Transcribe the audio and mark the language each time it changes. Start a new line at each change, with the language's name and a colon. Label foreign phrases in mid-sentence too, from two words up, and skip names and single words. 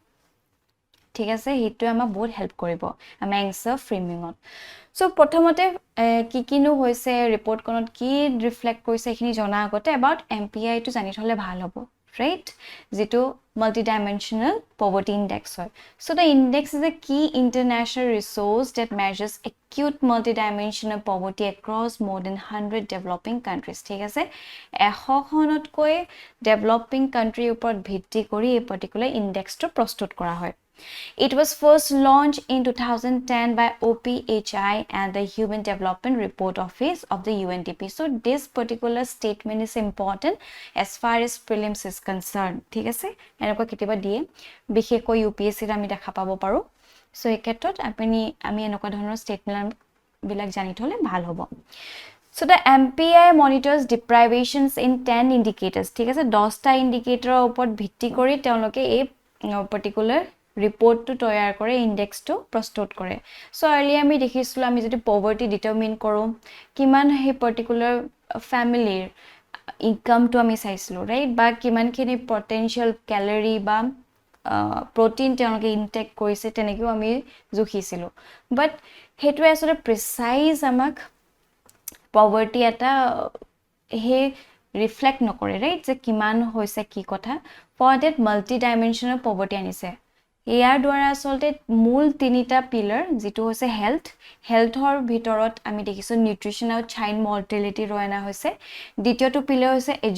Assamese: ঠিক আছে হেতু আমা বহুত হেল্প কৰিব আমি
English: answer framing
Assamese: সো প্ৰথমতে কিনো হৈছে ৰিপৰ্ট কোনত কি ৰিফ্লেক্ট কৰিছে এখিনি জনা আগতে
English: about MPI
Assamese: to জানি থলে ভাল হ'ব right যেটো
English: multidimensional poverty index
Assamese: হয়
English: so the index is a key international resource that measures acute multidimensional poverty across more than 100 developing countries
Assamese: ঠিক আছে 100 খনতকৈ
English: developing country
Assamese: ওপৰত ভিত্তি কৰি এই
English: particular index
Assamese: to প্ৰস্তুত কৰা হয়
English: It was first launched in 2010 by OPHI and the Human Development Report Office of the UNDP. So this particular statement is important as far as prelims is concerned.
Assamese: ঠিক আছে এনেকুৱা কিতাবা দিয়ে বিশেষকৈ UPSC ৰ আমি দেখা পাব পাৰো সো এই ক্ষেত্ৰত আমি এনেকুৱা ধৰণৰ ষ্টেটমেন্ট বিলাক জানি থলে ভাল হ'ব
English: So the MPI monitors deprivations in 10 indicators.
Assamese: ঠিক আছে 10টা ইন্ডিকেটৰৰ ওপৰত ভিত্তি কৰি তেওঁলোকে এই
English: particular report
Assamese: to তৈয়াৰ কৰে ইনডেক্স to প্ৰস্তুত কৰে সো আৰ্লি আমি দেখিছিলো আমি যদি পভাৰ্টি ডিটাৰমিন কৰো কিমান হে
English: particular family income
Assamese: to আমি চাইছিলো ৰাইট বা কিমানখিনি পটেনশিয়াল ক্যালোৰি বা প্ৰটিন তেওঁলোকে ইনটেক কৰিছে তেনেকেও আমি জুখিছিলো বাট হেতু আসলে প্ৰিসাইজ আমাক পভাৰ্টি এটা হে ৰিফ্লেক্ট নকৰে ৰাইট যে কিমান হৈছে কি কথা
English: for that multidimensional poverty
Assamese: আনিছে ইয়াৰ দ্বাৰা আসলতে মূল তিনিটা পিলাৰ যেটো হৈছে হেলথৰ ভিতৰত আমি দেখিছো নিউট্ৰিশন আৰু
English: child mortality
Assamese: ৰয়না হৈছে দ্বিতীয়টো পিলাৰ হৈছে